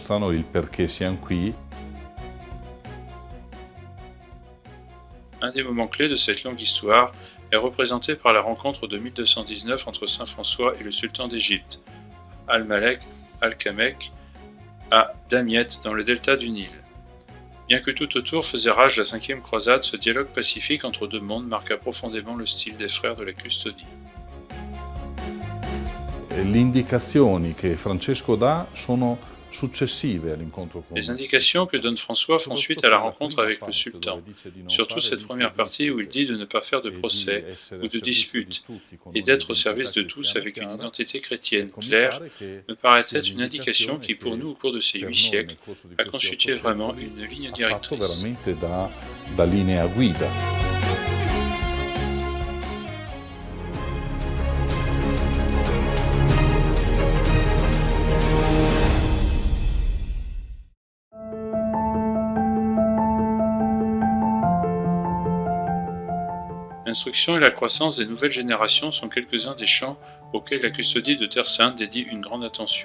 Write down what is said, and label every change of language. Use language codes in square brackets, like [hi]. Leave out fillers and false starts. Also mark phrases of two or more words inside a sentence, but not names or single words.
[fr] Un des moments clés de cette longue histoire est représenté par la rencontre de 1219 entre saint François et le sultan d'Égypte, Al-Malek Al-Kamek, à Damiette, dans le delta du Nil. Bien que tout autour faisait rage la 5e croisade, ce dialogue pacifique entre deux mondes marqua profondément le style des frères de la custodie. [it] Le indicazioni che Francesco dà sono successive all'incontro con. [fr] Les indications que donne François font suite à la rencontre avec le sultan, surtout cette première partie où il dit de ne pas faire de procès ou de disputes et d'être au service de tous avec une identité chrétienne claire me paraît être une indication qui pour nous au cours de ces 8 siècles a constitué vraiment une ligne directrice. [it] Da linea guida. [fr] L'instruction et la croissance des nouvelles générations sont quelques-uns des champs auxquels la custodie de Terre Sainte dédie une grande attention.